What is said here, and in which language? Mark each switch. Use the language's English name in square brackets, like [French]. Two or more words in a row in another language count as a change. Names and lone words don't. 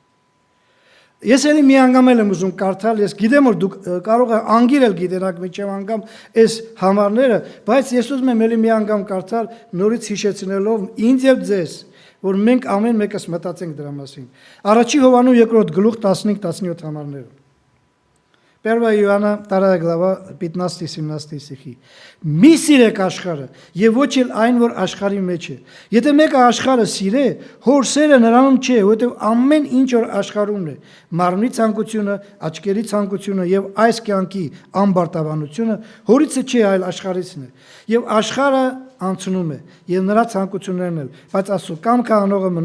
[Armenian] Ես էլի մի անգամ եմ ուզում կարդալ, ես գիտեմ որ դուք կարող եք անգիրել գիտենաք միջև անգամ այս համարները, բայց ես ուզում եմ էլի մի անգամ կարդալ նորից հիշեցնելով ինձ եւ ձեզ, որ մենք ամեն մեկս մտածենք դրա մասին։ Առաջի Հովհաննես 2-րդ գլուխ 15-17 համարները։ [Russian] 1 Иоанна 2 глава 15-17 стихи. [Armenian] Մի սիրեք աշխարհը եւ ոչ էլ այն որ աշխարհի մեջ է։ Եթե մեկը աշխարհը սիրե, հոր սերը նրանում չէ, որովհետեւ ամեն ինչ որ աշխարհումն է, մարմնի ցանկությունը, աչքերի ցանկությունը եւ այս կյանքի ամբարտավանությունը հորիցը չէ, այլ աշխարհիցն է։ Եվ աշխարհը անցնում է եւ նրա ցանկություններն էլ, բայց Աստծո կամքը անողը մնում